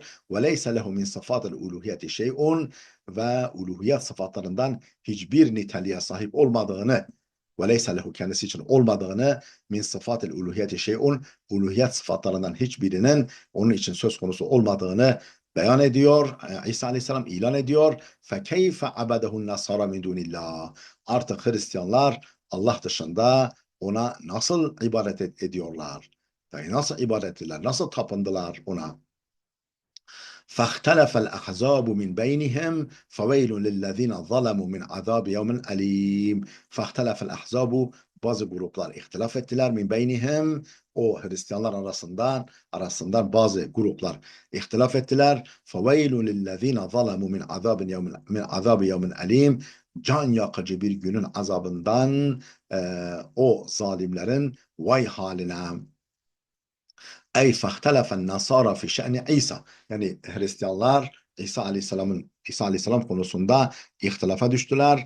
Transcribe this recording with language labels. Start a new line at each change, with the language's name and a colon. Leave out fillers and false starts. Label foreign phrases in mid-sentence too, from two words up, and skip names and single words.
Arabic: وليس له من صفات الألوهية شيء,
Turkish: ve uluhiyet sıfatlarından hiçbir niteliğe sahip olmadığını,
Arabic: وليس له
Turkish: kendisi için olmadığını,
Arabic: من صفات الألوهية شيء,
Turkish: uluhiyet sıfatlarından hiçbirinin onun için söz konusu olmadığını beyan ediyor. İsa Aleyhisselam ilan ediyor.
Arabic: فَكَيْفَ عَبَدَهُ النَّصَارَ مِنْ دُونِ اللّٰهِ.
Turkish: Artık Hristiyanlar Allah dışında ona nasıl ibadet ediyorlar? Yani nasıl ibadet ettiler? Nasıl tapındılar ona?
Arabic: فاختلف الأحزاب من بينهم فويل للذين ظلموا من عذاب يوم أليم. فاختلف الأحزاب,
Turkish: bazı gruplar ihtilaf ettiler,
Arabic: من بينهم,
Turkish: o Hristiyanlar arasından bazı gruplar ihtilaf ettiler.
Arabic: فَوَيْلٌ لِلَّذ۪ينَ ظَلَمُوا min عَذَابِ يَوْمٍ أَل۪يمٍ.
Turkish: Can yakıcı bir günün azabından o zalimlerin vay haline.
Arabic: أي فاختلف النصارى في شأن عيسى.
Turkish: Yani Hristiyanlar İsa Aleyhisselam konusunda ihtilafa düştüler.